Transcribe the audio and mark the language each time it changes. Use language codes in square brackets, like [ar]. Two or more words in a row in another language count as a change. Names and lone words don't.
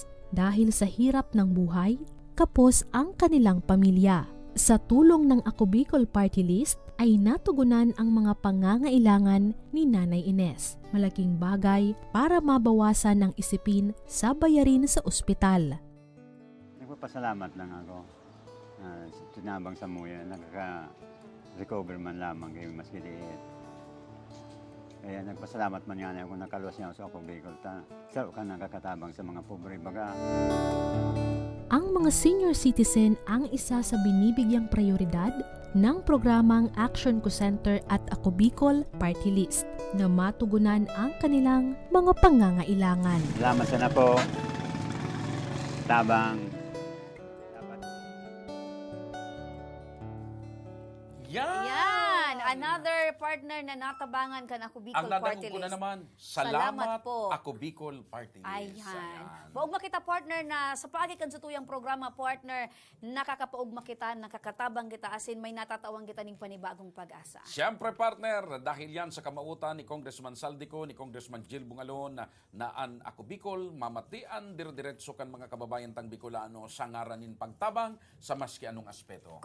[tl] Dahil sa hirap ng buhay, kapos ang kanilang pamilya. Sa tulong ng Ako Bicol Party List ay natugunan ang mga pangangailangan ni Nanay Ines. Malaking bagay para mabawasan ng isipin sa bayarin sa ospital. Nagpapasalamat lang ako. [bik] Tinabang sa muya, nakaka-recover man lamang kayo mas giliit. Kaya nagpasalamat man nga ako nakaluwas niya sa Ako Bicol. Saro ka nakakatabang sa mga pobre baga. [tl] Ang mga senior citizen ang isa sa binibigyang prioridad ng programang Action Co Center at Ako Bicol Party List na matugunan ang kanilang mga pangangailangan. [bik] Salamat sana po. Tabang. Yan! Another partner na natabangan ka na Ako Bicol Ang Party dadangog ko na List. naman, Salamat salamat po. ako Bicol Party List. Ayan. Baog makita partner na sa pagikan sa tuyang programa partner, nakakapaog makita, nakakatabang kita asin may natatawang kita ning panibagong pag-asa. Siyempre partner, dahil yan sa kamautan ni Congressman Saldico, ni Congressman Jill Bungalon, na an ako Bicol, mamatian dire-diretso kan mga kababayan tang Bicolano sa ngaranin pagtabang sa maski anong aspeto.